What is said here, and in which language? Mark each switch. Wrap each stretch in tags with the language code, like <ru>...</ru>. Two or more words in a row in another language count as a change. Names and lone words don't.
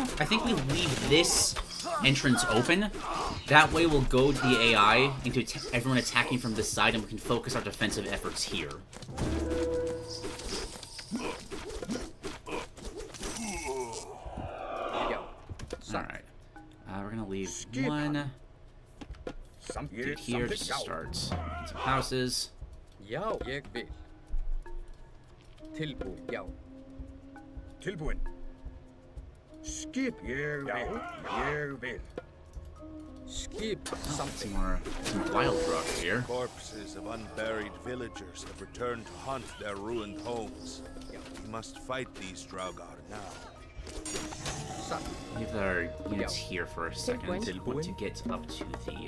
<en>I think we leave this entrance open. That way we'll goad the AI into everyone attacking from this side, and we can focus our defensive efforts here. Alright. We're gonna leave one dude here to start some houses.</en> <is>Tilbúin. Skip. Ég vil.</is> <en>Skip. Some wild rocks here. Corpses of unburied villagers have returned to haunt their ruined homes. We must fight these Draugr now. Leave our units here for a second. I want to get up to the...</en>